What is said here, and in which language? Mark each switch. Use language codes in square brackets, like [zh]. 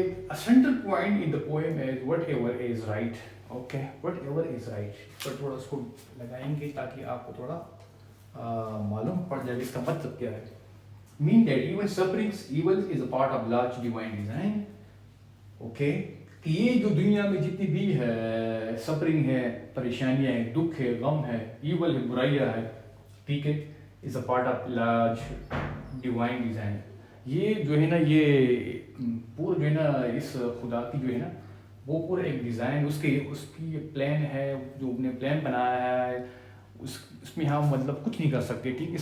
[en] A central point in the poem is whatever is right, okay, whatever is right. [ur] پر تھوڑا اس کو لگائیں گے تاکہ آپ کو تھوڑا معلوم پڑ جائے اس کا مطلب کیا ہے. [en] Mean that even sufferings, evil is a part of large divine design, okay. [ur] کہ یہ جو دنیا میں جتنی بھی ہے سفرنگ ہے, پریشانیاں ہیں, دکھ ہے, غم ہے, ایول ہے, برائیاں ہے, ٹھیک ہے, [en] Is a part of large divine design. [ur] یہ جو ہے نا, یہ پورا جو ہے نا اس خدا کی جو ہے نا وہ پورا ایک ڈیزائن, اس کی پلان ہے, جو نے پلان بنایا ہے, اس میں ہم مطلب کچھ نہیں کر سکتے, ٹھیک ہے.